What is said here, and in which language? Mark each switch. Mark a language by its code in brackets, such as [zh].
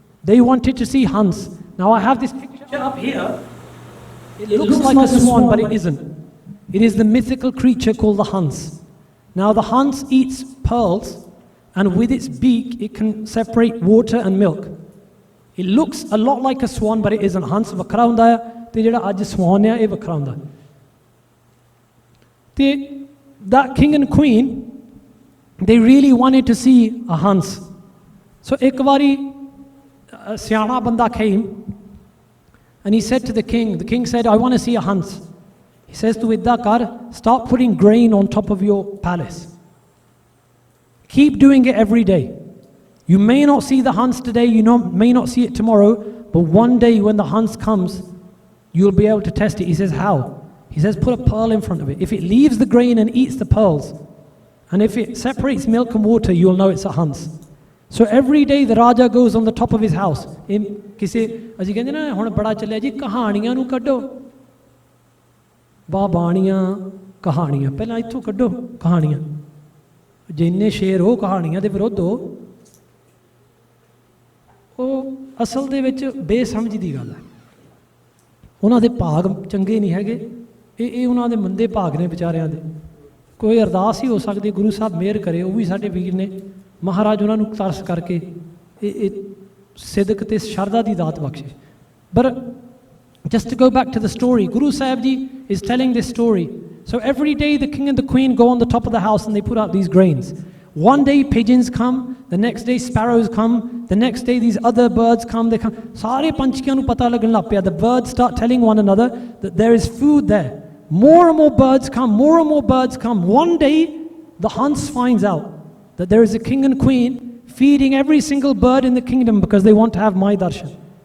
[en] They wanted to see Hans. Now I have this picture up here. It looks like a swan, but it isn't. It is the mythical creature called the Hans. Now the Hans eats pearls, and with its beak it can separate water and milk. It looks a lot like a swan, but it isn't. [pa] Hans ਵੱਖਰਾ ਹੁੰਦਾ ਹੈ ਤੇ ਜਿਹੜਾ ਅੱਜ swan ਹੈ ਇਹ ਵੱਖਰਾ ਹੁੰਦਾ ਹੈ. [en] ਤੇ that king and queen, they really wanted to see a Hans. So [pa] ਇੱਕ ਵਾਰੀ ਸਿਆਣਾ ਬੰਦਾ [en] came and he said to the king said, I want to see a Hans. He says to Vidyakar, start putting grain on top of your palace. Keep doing it every day. You may not see the Hans today, may not see it tomorrow, but one day when the Hans comes, you'll be able to test it. He says, how? He says, put a pearl in front of it. If it leaves the grain and eats the pearls, and if it separates milk and water, you'll know it's a Hans. So every day the Raja goes on the top of his house. [pa] ਕਿਸੇ ਅਸੀਂ ਕਹਿੰਦੇ ਨਾ ਹੁਣ ਬੜਾ ਚੱਲਿਆ ਜੀ ਕਹਾਣੀਆਂ ਨੂੰ ਕੱਢੋ ਬਾਣੀਆਂ ਕਹਾਣੀਆਂ ਪਹਿਲਾਂ ਇੱਥੋਂ ਕੱਢੋ ਕਹਾਣੀਆਂ ਜਿੰਨੇ ਸ਼ੇਰ ਹੋ ਕਹਾਣੀਆਂ ਦੇ ਵਿਰੁੱਧ ਹੋ ਉਹ ਅਸਲ ਦੇ ਵਿੱਚ ਬੇਸਮਝ ਦੀ ਗੱਲ ਹੈ ਉਹਨਾਂ ਦੇ ਭਾਗ ਚੰਗੇ ਨਹੀਂ ਹੈਗੇ ਇਹ ਉਹਨਾਂ ਦੇ ਮੰਦੇ ਭਾਗ ਨੇ ਵਿਚਾਰਿਆਂ ਦੇ ਕੋਈ ਅਰਦਾਸ ਹੀ ਹੋ ਸਕਦੀ ਗੁਰੂ ਸਾਹਿਬ ਮਿਹਰ ਕਰੇ ਉਹ ਵੀ ਸਾਡੇ ਵੀਰ ਨੇ ਮਹਾਰਾਜ ਉਹਨਾਂ ਨੂੰ ਤਰਸ ਕਰਕੇ ਇਹ ਸਿਦਕ ਤੇ ਸ਼ਰਧਾ ਦੀ ਦਾਤ ਬਖਸ਼ੇ ਪਰ [en] just to go back to the story, Guru Sahib Ji is telling this story. So every day the king and the queen go on the top of the house and they put out these grains. One day pigeons come, the next day sparrows come, the next day these other birds come, they come. [pa] Sare panchkiyan nu pata lagan lag piya. [en] The birds start telling one another that there is food there. More and more birds come, more and more birds come. One day the Hans finds out that there is a king and queen feeding every single bird in the kingdom because they want to have my darshan.